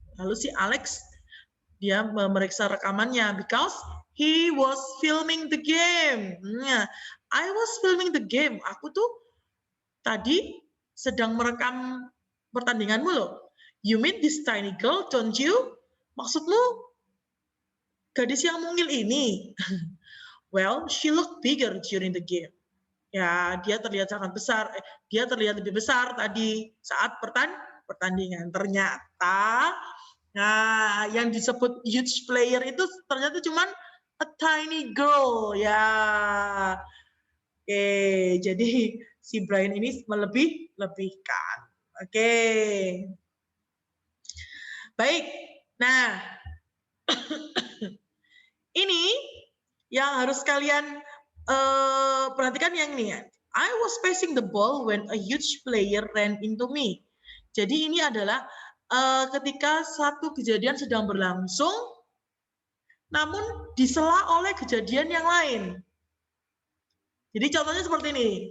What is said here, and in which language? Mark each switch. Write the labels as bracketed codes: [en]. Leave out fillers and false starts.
[id] Lalu si Alex dia memeriksa rekamannya [en] because he was filming the game. I was filming the game. [id] Aku tuh tadi sedang merekam pertandinganmu loh. [en] You mean this tiny girl, don't you? [id] Maksudmu gadis yang mungil ini? [en] Well, she looked bigger during the game. [id] Ya, dia terlihat sangat besar. Dia terlihat lebih besar tadi saat pertandingan. Ternyata, nah, yang disebut huge player itu ternyata cuma [en] a tiny girl. [id] Ya, oke. Jadi si Brian ini melebih-lebihkan. Oke. Baik. Nah, ini yang harus kalian perhatikan yang ini ya. [en] I was passing the ball when a huge player ran into me. [id] Jadi ini adalah ketika satu kejadian sedang berlangsung, namun disela oleh kejadian yang lain. Jadi contohnya seperti ini.